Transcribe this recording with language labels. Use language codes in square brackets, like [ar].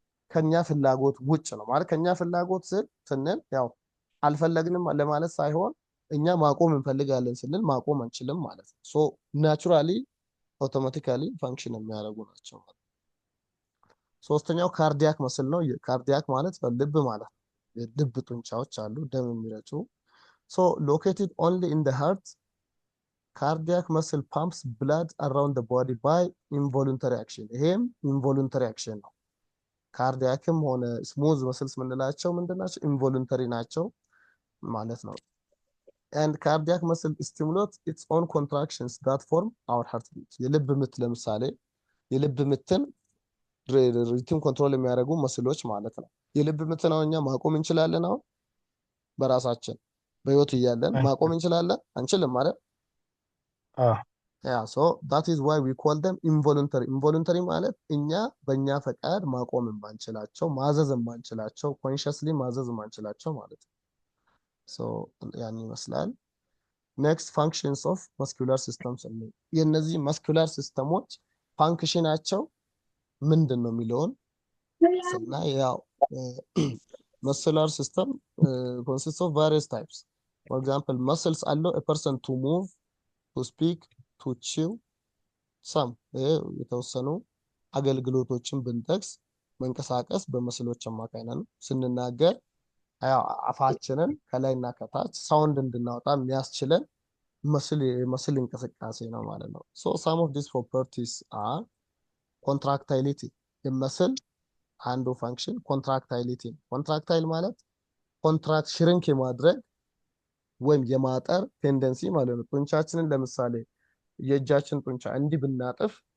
[am] ከኛ ፍላጎት ውጭ ነው ማለት ከኛ ፍላጎት ስንል ያው አልፈለግንም ለማለት ሳይሆን እኛ ማቆም እንፈልጋለን ስንል ማቆም አንችልም ማለት ነው። ናቹራሊ አውቶማቲካሊ ፋንክሽን የሚያደርጉ ናቸው ማለት ነው። ሶስተኛው ካርዲያክ መስል ነው። ካርዲያክ ማለት ልብ ማለት ነው። ልብ ጡንቻዎች አሉ ደም የሚረጩ [en] located only in the heart. Cardiac muscle pumps blood around the body by involuntary action. [am] ይሄም involuntary action ነው። ካርዲያክም ሆነ smooth muscles ምንላቸው ምንድናቸው? [en] involuntary [am] ናቸው ማለት ነው። [en] and cardiac muscle stimulates its own contractions that form our heartbeat. [am] የልብ ምት ለምሳሌ የልብ ምትን ሪትም ኮንትሮል የሚያደርጉ መስሎች ማለት ነው። የልብ ምትን አሁን እኛ ማቆም እንችላለን? አሁን በራሳችን በህይወት እያለን ማቆም እንችላለን? አንችልም ማለት ያ [en] ሶ ዳት ኢዝ ዋይ ዊ ኮል ደም ኢንቮሉንተሪ። [am] ኢንቮሉንተሪ ማለት እኛ በእኛ ፈቃድ ማቆም የማንችላቸው ማዘዝ የማንችላቸው ኮንሽስሊ ማዘዝ የማንችላቸው ማለት ነው። ሶ ያን ይመስላል። ኔክስት ፋንክሽንስ ኦፍ መስኩላር ሲስተምስ። የእነዚህ መስኩላር ሲስተሞች ፋንክሽናቸው ምንድን ነው የሚለውን ስናይ ያው [en] muscular system consists of various types. For example, muscles allow a person to move, to speak, to chew. [am] some የተወሰኑ አገልግሎቶችን ብንጠቅስ መንቀሳቀስ በመስሎች አማካኝነት ነው። ስንናገር አፋችንን ከላይና ከታች ሳውንድ እንድናወጣ የሚያስችለን መስል እንቅስቃሴ ነው ማለት ነው። [en] so some of these properties are contractility። [am] የመስል አንዱ ፋንክሽን ኮንትራክታይሊቲ። ኮንትራክታይል ማለት ኮንትራክት ሽሪንክ የማድረግ ወይም የማጠር ቴንደንሲ ማለት ነው። ጡንቻችንን ለምሳሌ የእጃችን ጡንቻ እንዲህ ብናጥፍ